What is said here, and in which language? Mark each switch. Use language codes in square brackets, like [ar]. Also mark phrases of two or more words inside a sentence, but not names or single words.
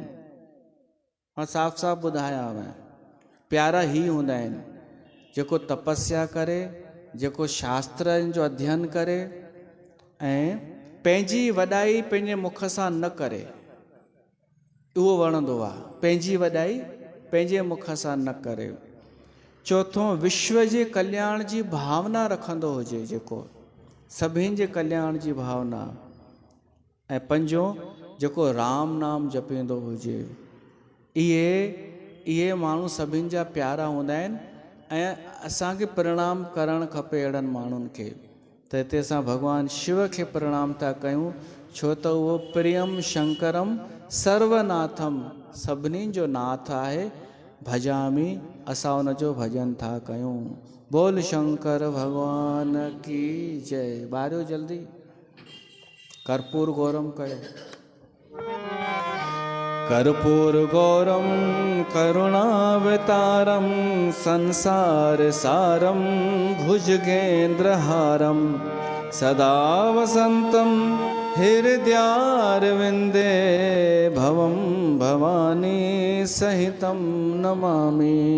[sd] मां साफ़ साफ़ ॿुधायांव, प्यारा ई हूंदा आहिनि जेको तपस्या करे, जेको शास्त्रनि जो अध्ययन करे ऐं पंहिंजी वॾाई पंहिंजे मुख सां न करे, उहो वणंदो आहे। पंहिंजी वॾाई पंहिंजे मुख सां न करे। चौथों, विश्व जे कल्याण जी भावना रखंदो हुजे, जेको सभिनि जे कल्याण जी भावना। ऐं पंजों, जेको राम नाम जपींदो हुजे। इहे माण्हू सभिनि जा प्यारा हूंदा आहिनि ऐं असांखे प्रणाम करणु खपे अहिड़नि माण्हुनि खे। त हिते असां भॻवानु शिव खे प्रणाम था कयूं, छो त उहो [sa] प्रियम शंकरम सर्वनाथम, [sd] सभिनी जो नाथ आहे। भजामी, असां उनजो भॼन था कयूं। [hi] बोल शंकर भगवान की जय। [sd] ॿारियो जल्दी, [sa] कर्पूर गौरम [sd] कयो। [sa] कर्पूर गौरम करुणावतारम संसार सारम भुजगेन्द्रहारम सदा वसंतम हृदयारविंदे भवम भवानी सहितम नमामि।